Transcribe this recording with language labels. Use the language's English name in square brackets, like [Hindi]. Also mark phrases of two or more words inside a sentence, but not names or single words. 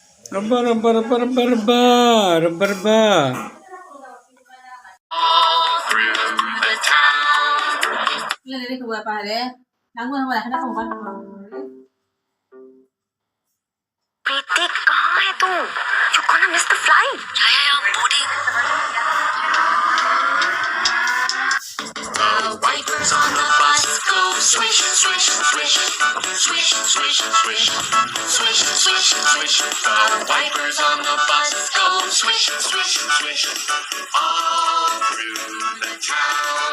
[Punjabi] Rabba, rabba, rabba, rabba, rabba, rabba, rabba. [Indonesian] Ini kedua apa deh? Nanggung apa? Kenapa bukan? [Hindi] प्रीति कहाँ है तू? [English] You gonna miss the flight. Yeah, I'm boarding. The wipers on the bus go swish, swish, swish, swish, swish, swish, swish, swish, swish. The wipers on the bus go swish, swish, swish, all through the town.